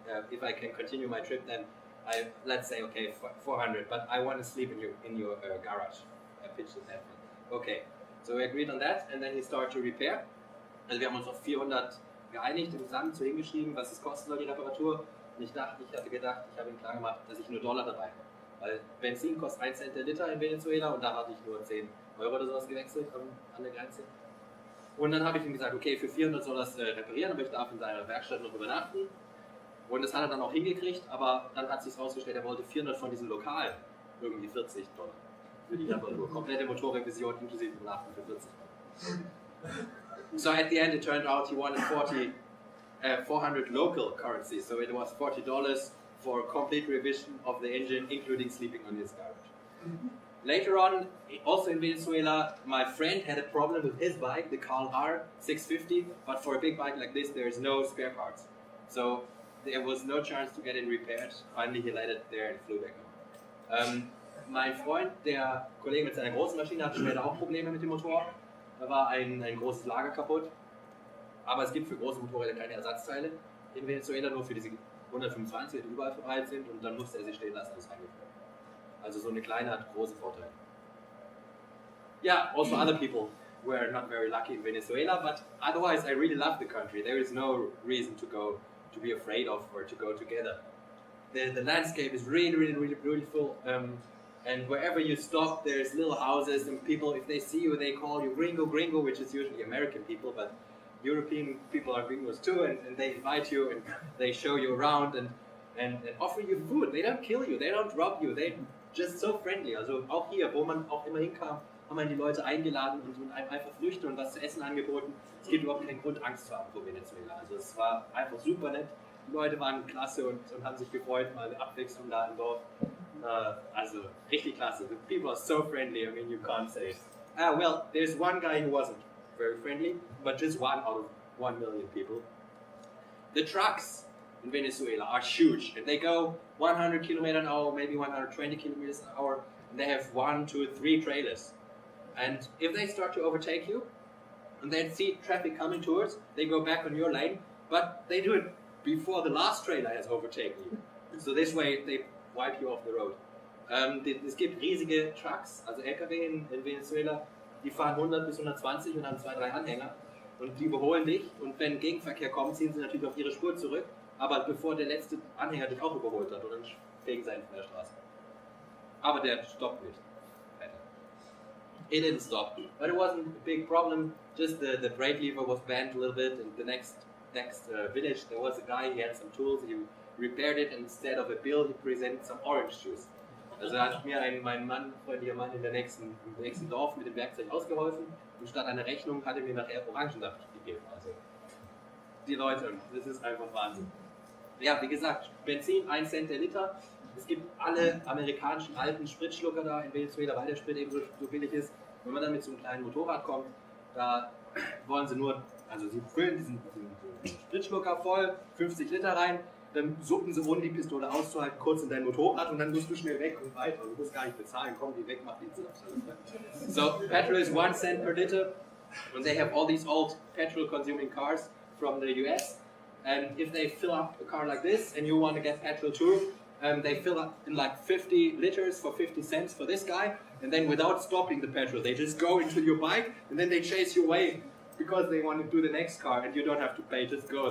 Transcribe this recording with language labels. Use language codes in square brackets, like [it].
[en] If I can continue my trip, then let's say, okay, 400, but I want to sleep in your garage. I pitched it that way. Okay, so we agreed on that, and then he started to repair. [de] Also wir haben uns auf 400 geeinigt, im Sand so hingeschrieben, was es kosten soll, die Reparatur. Und ich hatte gedacht, ich habe ihm klar gemacht, dass ich nur Dollar dabei habe. Weil Benzin kostet 1 Cent der Liter in Venezuela, und da hatte ich nur 10 Euro oder sowas gewechselt an der Grenze. Und dann habe ich ihm gesagt, okay, für 400 soll das reparieren, aber ich darf in seiner Werkstatt noch übernachten. Und das hat er dann auch hingekriegt, aber dann hat sich herausgestellt, er wollte 400 von diesen Lokalen, irgendwie 40 Dollar. Für die Reparatur. Komplette Motorrevision inklusive Übernachten für 40 Dollar. [en] So at the end it turned out he wanted 400 local currency, so it was $40 for a complete revision of the engine, including sleeping on his garage. Later on, also in Venezuela, my friend had a problem with his bike, the Carl R 650, but for a big bike like this there is no spare parts. So there was no chance to get it repaired. Finally he let it there and flew back home. [de] Mein Freund, der Kollege mit seiner großen Maschine, hatte später auch Probleme mit dem Motor. Da war ein großes Lager kaputt. Aber es gibt für große Motorräder keine Ersatzteile in Venezuela, nur für diese 125, die überall verteilt sind, und dann musste er sie stehen lassen, das eingeführt. Also so eine kleine hat große Vorteile. [en] Yeah, also other people were not very lucky in Venezuela, but otherwise I really love the country. There is no reason to be afraid of or to go together. The landscape is really, really, really beautiful, and wherever you stop there's little houses, and people, if they see you, they call you gringo, gringo, which is usually American people, but European people are gringos too, and they invite you and they show you around and offer you food. They don't kill you, they don't rob you, they just so friendly. [de] Also auch hier, wo man auch immer hinkam, haben wir die Leute eingeladen und einem einfach Früchte und was zu essen angeboten. Es gibt überhaupt keinen Grund, Angst zu haben vor Venezuela. Also es war einfach super nett. Die Leute waren klasse und haben sich gefreut, mal eine Abwechslung da im Dorf. Also richtig klasse. [en] The people are so friendly, I mean, you can't say. Well, there's one guy who wasn't very friendly, but just one out of 1 million people. The trucks in Venezuela are huge, and they go 100 kilometers an hour, maybe 120 kilometers an hour, and they have 1, 2, 3 trailers. And if they start to overtake you, and they see traffic coming towards, they go back on your lane, but they do it before the last trailer has overtaken you. So this way they wipe you off the road. [de] Es gibt riesige Trucks, also LKW in Venezuela, die fahren 100 bis 120 und haben 2, 3 Anhänger, und die überholen dich, und wenn Gegenverkehr kommt, ziehen sie natürlich auf ihre Spur zurück, aber bevor der letzte Anhänger dich auch überholt hat, und dann fegen sie einen von der Straße. Aber der stoppt nicht. [en] It didn't stop, but it wasn't a big problem. Just the brake lever was bent a little bit, and the next village there was a guy, he had some tools, he repaired it, and instead of a bill he presented some orange juice. [de] Also hat mir mein freundlicher Mann im nächsten Dorf mit dem Werkzeug ausgeholfen, und statt einer Rechnung hat er mir nachher Orangensaft gegeben. Also die Leute, das ist einfach Wahnsinn. Ja, wie gesagt, Benzin 1 Cent der Liter. Es gibt alle amerikanischen alten Spritschlucker da in Venezuela, weil der Sprit eben so billig ist. Wenn man dann mit so einem kleinen Motorrad kommt, da wollen sie nur, also sie füllen diesen Spritschlucker voll, 50 Liter rein, dann suppen sie, ohne die Pistole auszuhalten, kurz in dein Motorrad, und dann musst du schnell weg und weiter. Du musst gar nicht bezahlen, komm, die weg, mach die Zins. [en] So, petrol is 1 cent per liter, and they have all these old petrol-consuming cars from the US, and if they fill up a car like this, and you want to get petrol too, they fill up in like 50 liters for 50 cents for this guy, and then without stopping the petrol, they just go into your bike, and then they chase you away because they want to do the next car, and you don't have to pay, just go.